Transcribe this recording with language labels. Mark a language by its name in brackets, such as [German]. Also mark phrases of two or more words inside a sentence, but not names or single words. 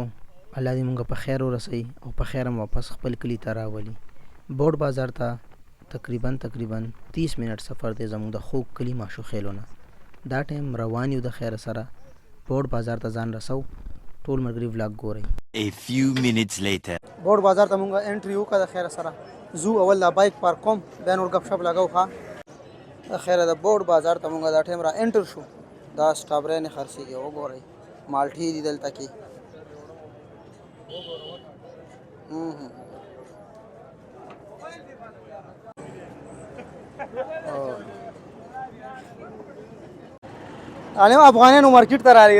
[Pashto] الله دې مونږ په خیر ورسوي او په خیر هم واپس خپل کلي ته راولي. بورډ بازار ته تقریبا 30 منټ سفر دی زموږ د خوږ کلي ماشو خیلو نه. دا ټایم روان یو د خیر سره بورډ بازار ته ځان رسو. ټول ملګري ولاګ ګورئ. [English] A few minutes later. [Pashto] بورډ بازار ته مونږ انټري وکړه د خیر سره. زو اول دا بایک پارک کوم بیا نور ګپ شپ لګاو. ښه د خیره د بورډ بازار ته مونږ دا ټایم را انټر شو. دا سټابرې نه خرڅېږي وګورئ. مالټې دي دلته کې. عالم افغانانو مارکیټ ته راغلي.